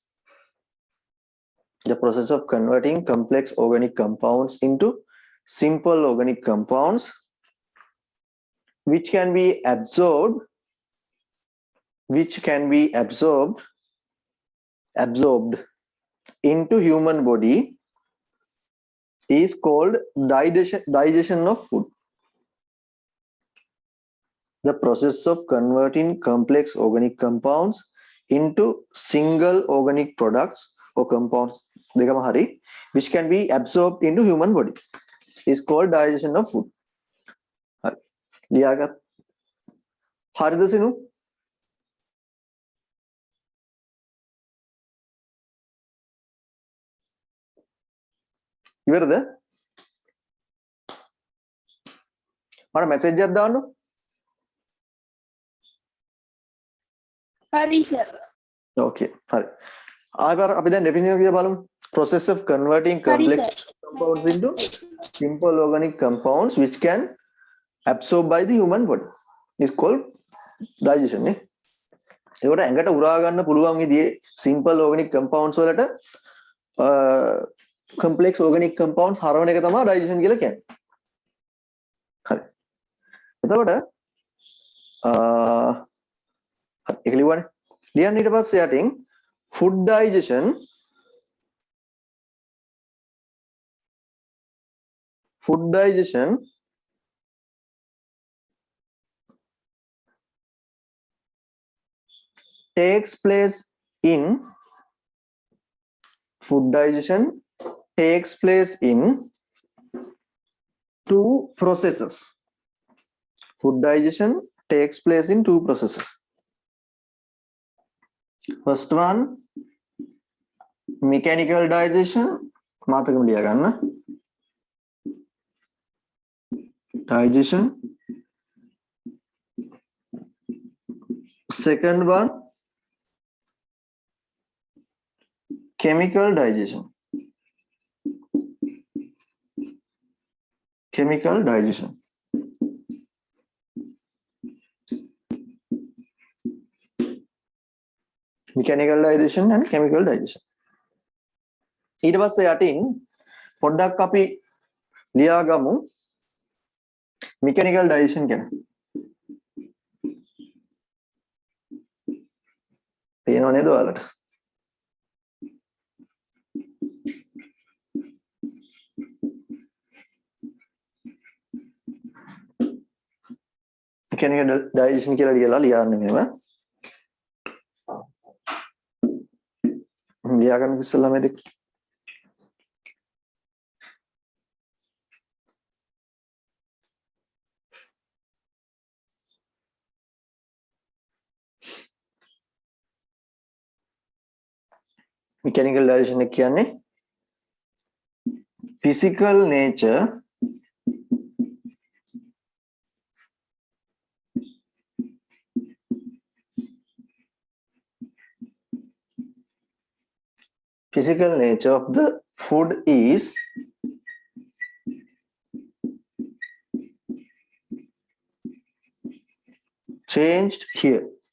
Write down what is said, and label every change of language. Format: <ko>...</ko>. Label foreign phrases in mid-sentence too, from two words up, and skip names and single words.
<en>The process of converting complex organic compounds into simple organic compounds which can be absorbed into human body is called digestion of food. The process of converting complex organic compounds into single organic products or compounds which can be absorbed into human body is called digestion of food.</en> <si>ලියාගත් හරිද සිනු? ඉවරද? මට මැසේජ් එකක් දාන්න. හරි සර්. Okay, හරි. ආයෙත් අපි දැන්</si> <en>definition එක</en> <si>බලමු.</si> <en>Process of converting complex compounds into simple organic compounds which can absorbed by the human body is called digestion නේ.</en> <si>ඒකට ඇඟට උරා ගන්න පුළුවන් විදිහේ</si> <en>simple organic compounds</en> <si>වලට</si> <en>complex organic compounds</en> <si>හරවන එක තමයි digestion කියලා කියන්නේ. හරි. එතකොට ඒක ලියවන්නේ. ලියන්න ඊට පස්සේ යටින්</si> <en>food digestion takes place in two processes. Food digestion takes place in two processes. First one, mechanical digestion.</en> <si>මාතකම ලියා ගන්න.</si> <en>Digestion. Second one, chemical digestion. Mechanical digestion and chemical digestion.</en> <si>ඊට පස්සේ යටින් පොඩ්ඩක් අපි ලියාගමු</si> <en>mechanical digestion</en> <si>ගැන. පේනව නේද ඔයාලට?</si> <en>mechanical digestion</en> <si>කියලා ලියන්න මෙහෙම. ලියාගන්න ඉස්සෙල්ලා මේ දෙක.</si> <en>mechanical digestion</en> <si>එක කියන්නේ</si> <en>physical nature of the food is changed here.</en>